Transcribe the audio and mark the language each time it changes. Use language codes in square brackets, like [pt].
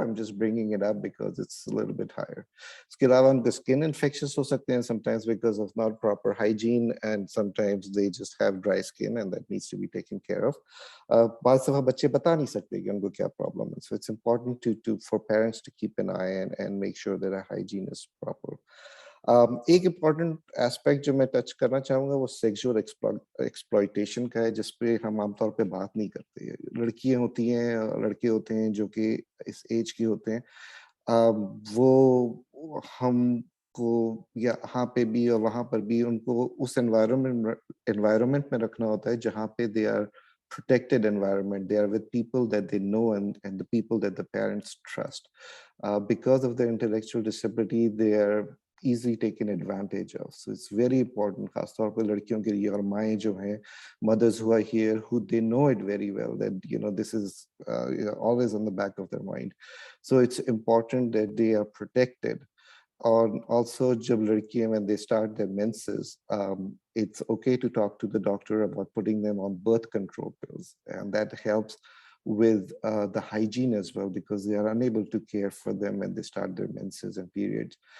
[en] I'm just bringing it up because it's a little bit higher. [hi] इसके अलावा उनके skin infections हो सकते हैं [en] sometimes because of not proper hygiene, and sometimes they just have dry skin and that needs to be taken care of. [hi] बहुत दफा बच्चे बता नहीं सकते कि उनको क्या problem है. [en] So it's important for parents to keep an eye and make sure that our hygiene is proper. [hi] एक important aspect जो मैं touch करना चाहूँगा वो sexual exploitation का है, जिस पे हम आमतौर पे बात नहीं करते. लड़कियाँ होती हैं, लड़के होते हैं जो कि इस age के होते हैं, वो हमको यहाँ पे भी और वहाँ पर भी उनको उस environment में रखना होता है जहाँ पे [en] they are protected environment. They are with people that they know and the people that the parents trust. Because of their intellectual disability, they are easily taken advantage of. So it's very important, [hi] खास तौर पर लड़कियों के लिए, और माएँ जो हैं, [en] mothers who are here, who they know it very well, that this is always on the back of their mind. So it's important that they are protected. And also, [hi] जब लड़कियां, [en] when they start their menses, it's okay to talk to the doctor about putting them on birth control pills, and that helps with the hygiene as well, because they are unable to care for them when they start their menses and periods.